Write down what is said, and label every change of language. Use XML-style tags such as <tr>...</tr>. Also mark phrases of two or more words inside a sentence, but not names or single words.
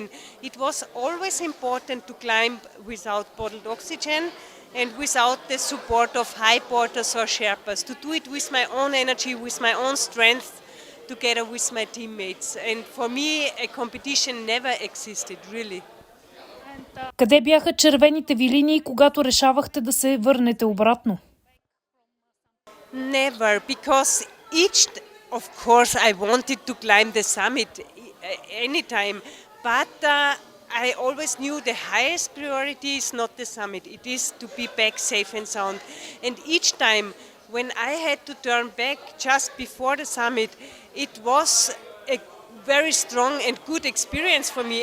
<en>It was always important to climb without bottled oxygen and without the support of high porters or Sherpas, to do it with my own energy, with my own strength, together with my teammates. And for me, a competition never existed, really.</en> <bg>Къде бяха червените ви линии, когато решавахте да се върнете обратно?</bg> <en>Never, because of course, I wanted to climb the summit anytime, but I always knew the highest priority is not the summit, it is to be back safe and sound. And each time when I had to turn back just before the summit, it was a very strong and good experience for me.</en>